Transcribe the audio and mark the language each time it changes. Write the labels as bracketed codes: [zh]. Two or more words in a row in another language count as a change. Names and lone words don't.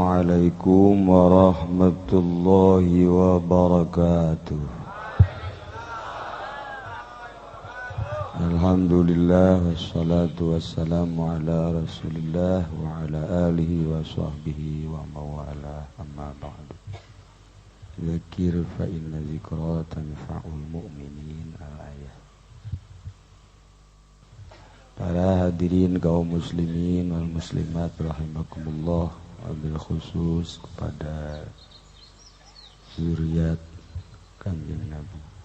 [ar] السلام عليكم ورحمة الله وبركاته. الحمد لله والصلاة والسلام على رسول الله وعلى آله وصحبه ومولى أما بعد. ذاكر فإن الذكرى تنفع المؤمنين. الآية. [id] Para hadirin kaum [ar] المسلمين والمسلمات رحمكم الله وبالخصوص [id] kepada zuriat [jv] Kanjeng Nabi.